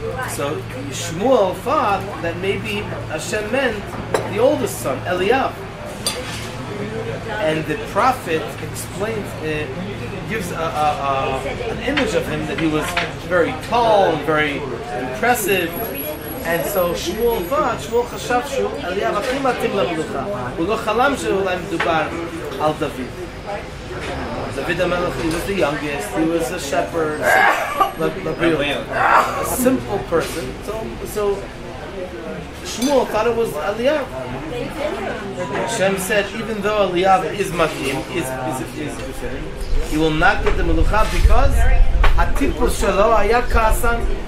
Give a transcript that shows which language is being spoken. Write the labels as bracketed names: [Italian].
[English] So Shmuel thought that maybe Hashem meant the oldest son, Eliyav. And the prophet explains, gives an image of him that he was very tall and very impressive. And so [Hebrew] Shmuel chashav shu Eliyav הכי מתאים למלוכה. הוא לא חלם שאולי מדובר על דוד. [English] David HaMelech, he was the youngest, he was a shepherd, a simple person. So Shmuel thought it was Eliyav. Hashem said, even though Eliyav is matim, is befitting, he will not get the melucha because [Hebrew] hatipus shelo haya ka'asan.